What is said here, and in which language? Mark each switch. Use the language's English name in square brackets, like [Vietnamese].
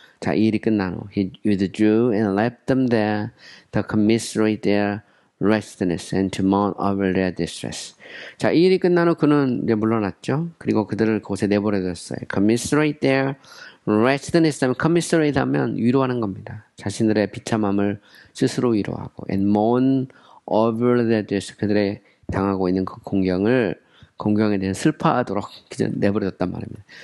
[Korean] 자, 이 일이 끝난 후 [English] he withdrew and left them there to commiserate their restlessness and to mourn over their distress. [Korean] 자, 이 일이 끝난 후 그는 이제 물러났죠. 그리고 그들을 곳에 내버려뒀어요. [English] Commiserate their restlessness [Korean] 하면 commiserate 하면 위로하는 겁니다. 자신들의 비참함을 스스로 위로하고 [English] and mourn over their distress. [Korean] 그들의 당하고 있는 그 공경에 대해 슬퍼하도록 내버려뒀단 말입니다.